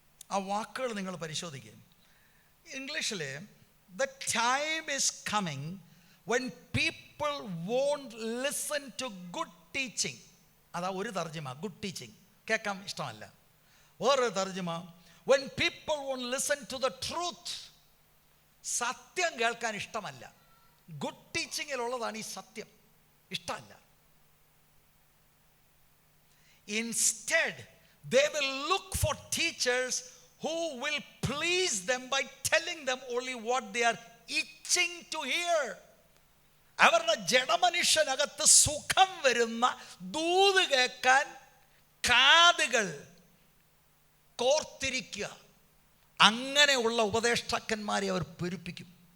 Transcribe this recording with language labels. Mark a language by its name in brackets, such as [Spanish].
[Malayalam] ആ വാക്കുകൾ നിങ്ങൾ പരിശോധിക്കുക. ഇംഗ്ലീഷിൽ [English] The time is coming when people won't listen to good teaching. [Malayalam] അതാ ഒരു തർജ്ജിമ, [English] good teaching [Malayalam] കേൾക്കാൻ ഇഷ്ടമല്ല. വേറൊരു തർജ്ജിമ, [English] When people won't listen to the truth. [Malayalam] സത്യം കേൾക്കാൻ ഇഷ്ടമല്ല. ഗുഡ് ടീച്ചിങ്ങിലുള്ളതാണ് ഈ സത്യം, ഇഷ്ടമല്ല. [English] Instead, they will look for teachers who will please them by telling them only what they are itching to hear. [Malayalam] അവരുടെ ജഡമനുഷ്യനകത്ത് സുഖം വരുന്ന ദൂത് കേൾക്കാൻ കാതുകൾ കോർത്തിരിക്കുക. അങ്ങനെയുള്ള ഉപദേഷ്ടാക്കന്മാരെ അവർ പെരുപ്പിക്കും.